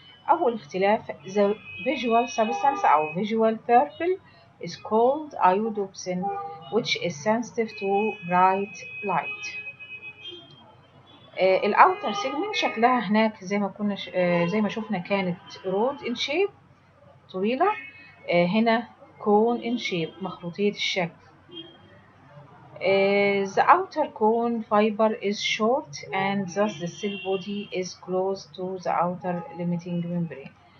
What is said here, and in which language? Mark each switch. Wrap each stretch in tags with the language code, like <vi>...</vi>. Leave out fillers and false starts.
<ar>أول اختلاف</ar> <en>the visual substance أو visual purple is called iodopsin which is sensitive to bright light.</en> <ar>الأوتر سيجمنت شكلها هناك زي ما كنا زي ما شفنا كانت رود in shape طويلة، هنا cone in shape مخروطية الشكل.</ar> <en>The outer cone fiber is short and thus the cell body is close to the outer limiting membrane.</en>